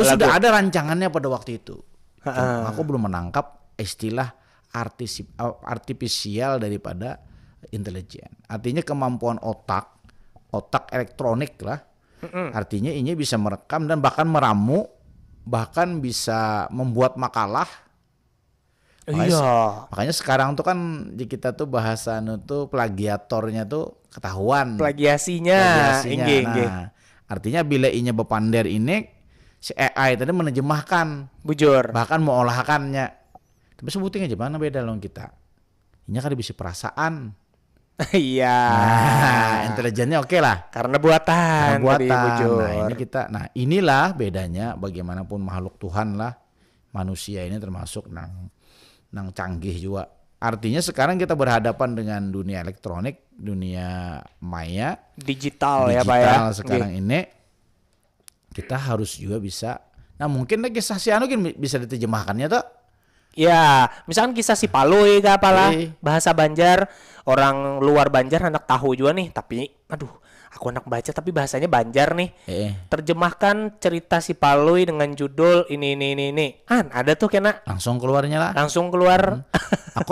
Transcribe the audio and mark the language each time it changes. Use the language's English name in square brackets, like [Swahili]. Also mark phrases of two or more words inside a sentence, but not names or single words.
[Indonesian] Itu sudah ada rancangannya pada waktu itu. Aku belum menangkap istilah artifisial daripada intelijen. Artinya kemampuan otak elektronik lah. Artinya ini bisa merekam dan bahkan meramu, bahkan bisa membuat makalah. Makanya sekarang tuh kan di kita tuh bahasa tuh plagiatornya tuh ketahuan. Plagiasinya. [Banjar] Nah, artinya bila inya bepander ini si AI tadi menerjemahkan, bujur, [Indonesian] bahkan mengolahkannya. Tapi sebutin aja mana beda loh kita. Ini kan bisa perasaan. Iya. Intelijennya oke lah. Karena buatan. Nah ini inilah bedanya bagaimanapun makhluk Tuhan lah. [Banjar] Manusia ini termasuk nang canggih juga. [Indonesian] Artinya sekarang kita berhadapan dengan dunia elektronik, dunia maya, digital ya Pak ya. Sekarang ini kita harus juga bisa. Nah mungkin kisah si bisa diterjemahkannya tuh. [Banjar] Ya, misalkan kisah si Paloi ke apalah bahasa Banjar, orang luar Banjar anak tahu juga nih, tapi aduh, aku anak baca tapi bahasanya Banjar nih. [Indonesian] Terjemahkan cerita si Paloi dengan judul ini. [Banjar] Ada tuh kena. [Indonesian] Langsung keluarnya lah. Langsung keluar.